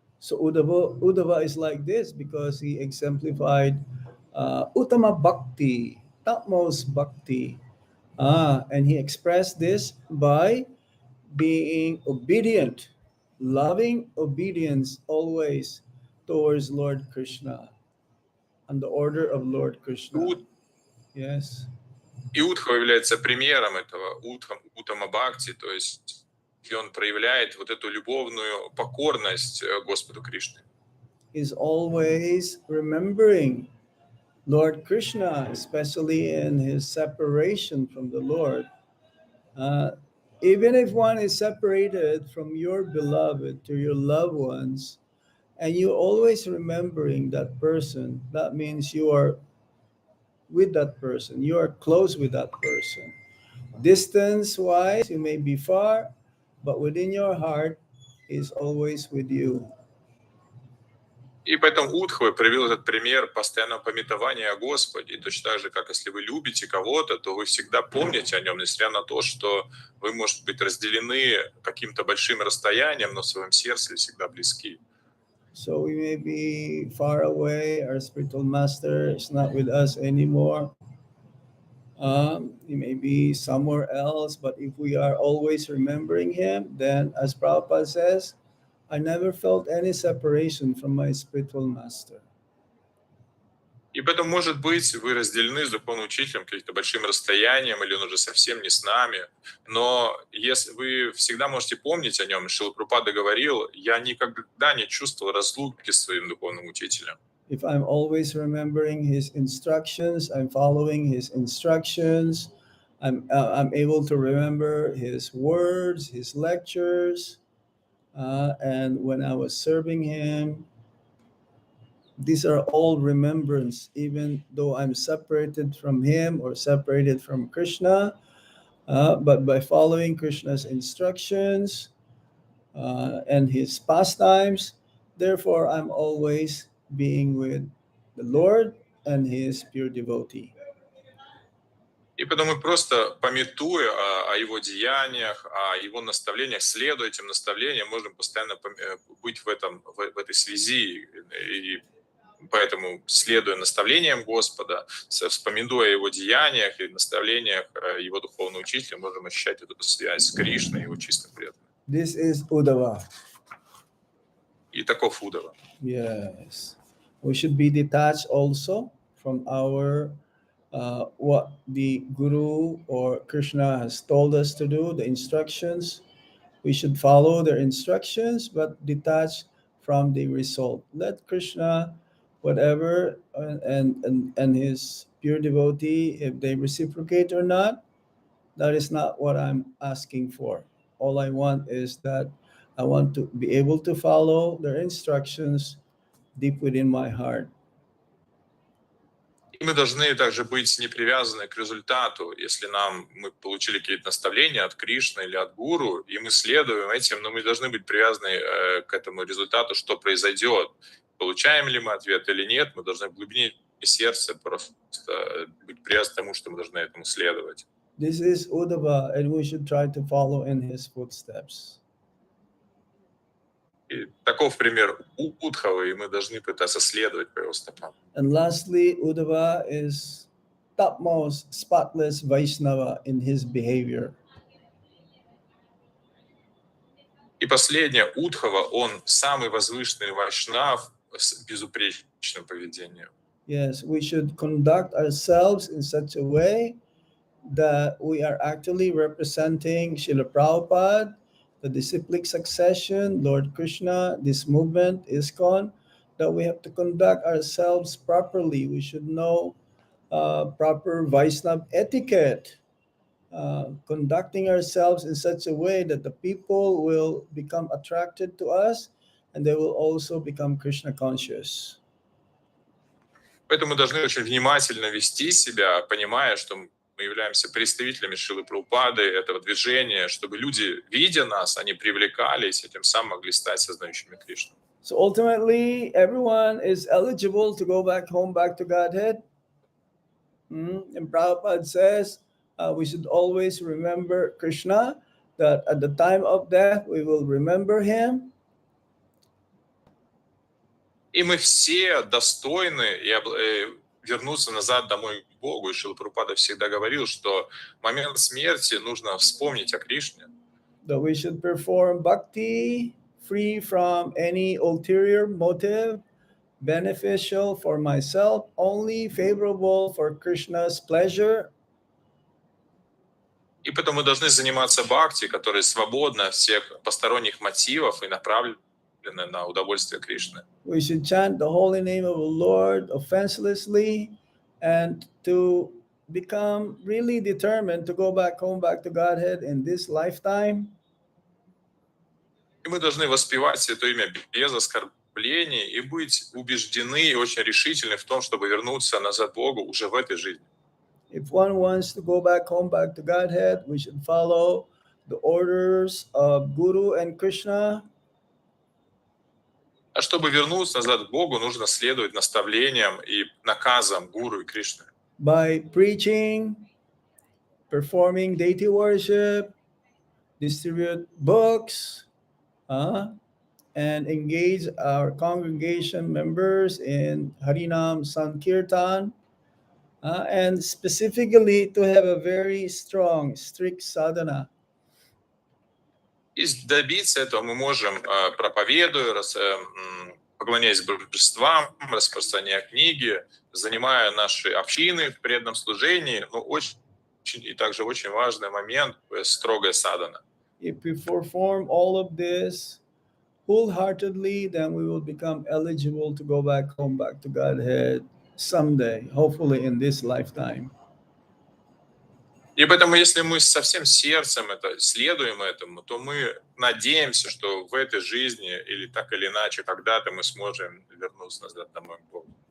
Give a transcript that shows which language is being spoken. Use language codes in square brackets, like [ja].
[en] So Uddhava is like this because he exemplified Uttama Bhakti, topmost Bhakti. And he expressed this by being obedient, loving obedience always towards Lord Krishna and the order of Lord Krishna. Yes. [ru] И Удхава является примером этого Уттама Бхакти, то есть и он проявляет вот эту любовную покорность Господу Кришне. [en] He's always remembering Lord Krishna, especially in his separation from the Lord. Even if one is separated from your beloved to your loved ones, and you always remembering that person, that means you are with that person, you are close with that person. Distance wise, you may be far, but within your heart is always with you. [ru] И поэтому Удхава привел этот пример постоянного памятования о Господе. И точно так же, как если вы любите кого-то, то вы всегда помните о нем, несмотря на то, что вы, может быть, разделены каким-то большим расстоянием, но в своем сердце всегда близки. [en] So we may be far away, our spiritual master is not with us anymore. He may be somewhere else, but if we are always remembering him, then as Prabhupada says, I never felt any separation from my spiritual master. [ru] И поэтому, может быть, вы разделены с духовным учителем каким-то большим расстоянием, или он уже совсем не с нами, но если вы всегда можете помнить о нем, Шрила Прабхупада говорил, я никогда не чувствовал разлуки с своим духовным учителем. [en] If I'm always remembering his instructions, I'm following his instructions, I'm able to remember his words, his lectures, and when I was serving him, these are all remembrance, even though I'm separated from him or separated from Krishna. But by following Krishna's instructions and his pastimes, therefore I'm always being with the Lord and his pure devotee. [ru] И потому мы просто, памятуя о его деяниях, о его наставлениях, следуя этим наставлениям, можем постоянно быть в этой связи. И поэтому, следуя наставлениям Господа, вспоминая о его деяниях и наставлениях его духовного учителя, можем ощущать эту связь с Кришной и его чистым преданным. [en] This is Uddhava. [ru] И таков Удхава. [en] Yes. We should be detached also from our what the Guru or Krishna has told us to do, the instructions. We should follow their instructions, but detach from the result. Let Krishna, whatever, and his pure devotee, if they reciprocate or not, that is not what I'm asking for. All I want is that I want to be able to follow their instructions deep within my heart. [ru] И мы должны также быть не привязаны к результату. Если мы получили какие-то наставления от Кришны или от Гуру, и мы следуем этим, но мы должны быть привязаны к этому результату, что произойдет. Получаем ли мы ответ или нет, мы должны в глубине сердца просто быть привязаны к тому, что мы должны этому следовать. [en] This is Uddhava, and we should try to follow in his footsteps. [ru] И таков пример Удхова, и мы должны пытаться следовать по его стопам. [en] And lastly, Uddhava is topmost spotless Vaishnava in his behavior. [ru] И последнее, Удхова, он самый возвышенный вайшнав с безупречным поведением. [en] Yes, we should conduct ourselves in such a way that we are actually representing Srila Prabhupada, the disciplic succession, Lord Krishna, this movement, ISKCON, that we have to conduct ourselves properly. We should know proper Vaishnava etiquette, conducting ourselves in such a way that the people will become attracted to us and they will also become Krishna conscious. [ru] Поэтому мы должны очень внимательно вести себя, понимая, что мы являемся представителями Шрилы Прабхупады, этого движения, чтобы люди, видя нас, они привлекались и тем самым могли стать сознающими Кришну. [en] So ultimately, everyone is eligible to go back home, back to Godhead. And Prabhupada says we should always remember Krishna, that at the time of death we will remember him. [ru] И мы все достойны вернуться назад домой к Богу. И Шрила Прабхупада всегда говорил, что в момент смерти нужно вспомнить о Кришне. [en] That we should perform bhakti free from any ulterior motive, beneficial for myself, only favorable for Krishna's pleasure. [ru] И поэтому мы должны заниматься бхакти, которая свободна от всех посторонних мотивов и направлена на удовольствие Кришны. [en] We should chant the holy name of the Lord offenselessly and to become really determined to go back home, back to Godhead in this lifetime. [ru] И мы должны воспевать Святое Имя без оскорблений и быть убеждены и очень решительны в том, чтобы вернуться назад к Богу уже в этой жизни. [en] If one wants to go back home, back to Godhead, we should follow the orders of Guru and Krishna. [ru] А чтобы вернуться назад к Богу, нужно следовать наставлениям и наказам Гуру и Кришны. [en] By preaching, performing deity worship, distribute books, and engage our congregation members in Harinam Sankirtan, and specifically to have a very strong, strict sadhana. [ru] И добиться этого мы можем, проповедуя, поклоняясь божествам, распространяя книги, занимая наши общины в преданном служении, но очень и также очень важный момент — строгая садхана. [en] If we perform all of this wholeheartedly, then we will become eligible to go back home, back to Godhead someday, hopefully in this lifetime. [ru] И поэтому, если мы со всем сердцем следуем этому, то мы надеемся, что в этой жизни или так или иначе когда-то мы сможем вернуться назад домой к Богу.